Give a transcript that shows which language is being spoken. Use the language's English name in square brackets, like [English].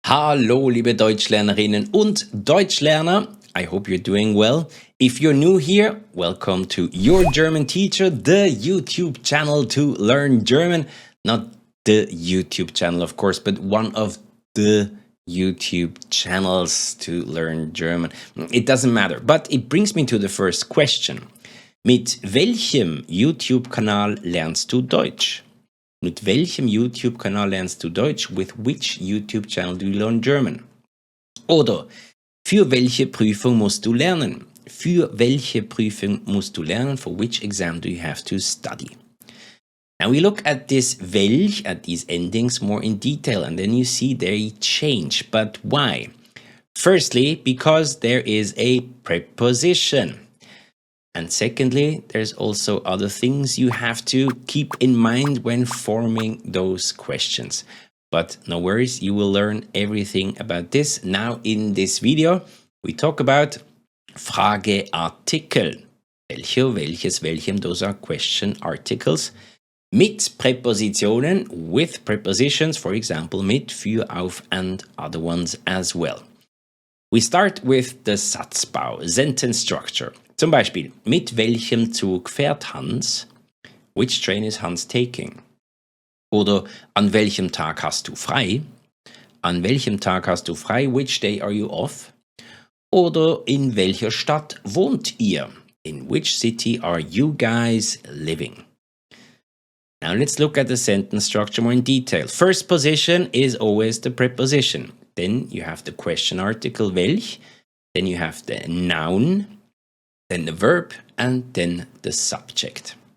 [German] Hallo, liebe Deutschlernerinnen und Deutschlerner. [English] I hope you're doing well. If you're new here, welcome to Your German Teacher, the YouTube channel to learn German. Not the YouTube channel, of course, but one of the YouTube channels to learn German. It doesn't matter, but it brings me to the first question. [German] Mit welchem YouTube-Kanal lernst du Deutsch? Mit welchem YouTube-Kanal lernst du Deutsch? [English] With which YouTube channel do you learn German? [German] Oder für welche Prüfung musst du lernen? Für welche Prüfung musst du lernen? [English] For which exam do you have to study? Now we look at this welch, at these endings more in detail, and then you see they change. But why? Firstly, because there is a preposition. And secondly, there's also other things you have to keep in mind when forming those questions. But no worries, you will learn everything about this. Now in this video, we talk about Frageartikel. Welche, welches, welchem, those are question articles. [German] Mit Präpositionen, [English] with prepositions, for example, mit, für, auf, and other ones as well. We start with the Satzbau, sentence structure. [German] Zum Beispiel, mit welchem Zug fährt Hans? [English] Which train is Hans taking? [German] Oder an welchem Tag hast du frei? An welchem Tag hast du frei? [English] Which day are you off? [German] Oder in welcher Stadt wohnt ihr? [English] In which city are you guys living? Now let's look at the sentence structure more in detail. First position is always the preposition. Then you have the question article welch. Then you have the noun. Then the verb, and then the subject.